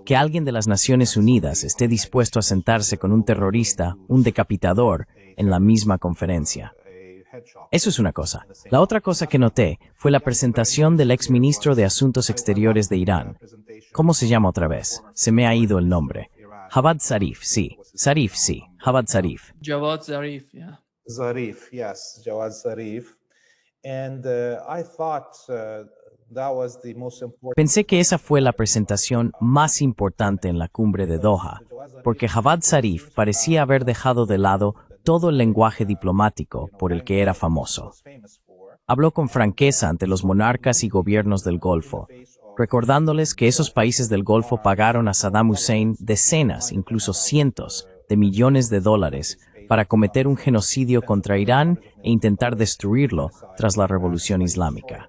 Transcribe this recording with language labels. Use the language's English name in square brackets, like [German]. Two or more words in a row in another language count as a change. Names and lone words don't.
[Spanish] Que alguien de las Naciones Unidas esté dispuesto a sentarse con un terrorista, un decapitador, en la misma conferencia. Eso es una cosa. La otra cosa que noté fue la presentación del exministro de Asuntos Exteriores de Irán, ¿Cómo se llama otra vez? Se me ha ido el nombre. Javad Zarif, sí. Zarif, sí. Javad Zarif. Javad Zarif, [English] yeah. Zarif, yes, Jawad Zarif. And I thought that was the most important. [Spanish] Pensé que esa fue la presentación más importante en la cumbre de Doha, porque Javad Zarif parecía haber dejado de lado todo el lenguaje diplomático por el que era famoso. Habló con franqueza ante los monarcas y gobiernos del Golfo, recordándoles que esos países del Golfo pagaron a Saddam Hussein decenas, incluso cientos, de millones de dólares para cometer un genocidio contra Irán e intentar destruirlo tras la Revolución Islámica.